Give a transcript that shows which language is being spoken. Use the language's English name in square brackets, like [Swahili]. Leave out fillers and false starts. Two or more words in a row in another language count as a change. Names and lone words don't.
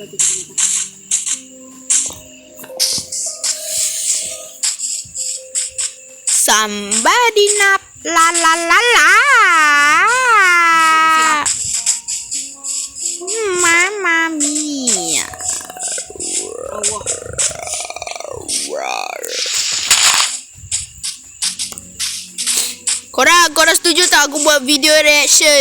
[English] Somebody nap la la la la. [Italian] Mamma mia. [Malay] Korang setuju tak aku buat video reaction?